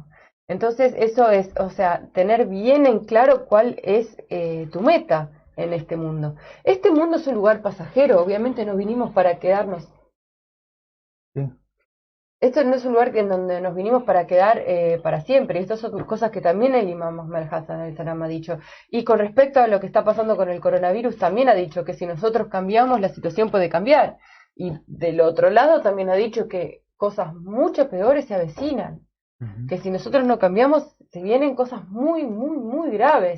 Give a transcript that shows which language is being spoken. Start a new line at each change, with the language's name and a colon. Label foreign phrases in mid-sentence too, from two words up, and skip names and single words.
Spanish: Entonces eso es, o sea, tener bien en claro cuál es tu meta en este mundo. Este mundo es un lugar pasajero, obviamente no vinimos para quedarnos. Sí. Esto no es un lugar en donde nos vinimos para quedar para siempre. Estas son cosas que también el imam Ahmad Hassan al-Salam ha dicho. Y con respecto a lo que está pasando con el coronavirus, también ha dicho que si nosotros cambiamos, la situación puede cambiar. Y del otro lado también ha dicho que cosas mucho peores se avecinan. Que si nosotros no cambiamos, se vienen cosas muy, muy, muy graves.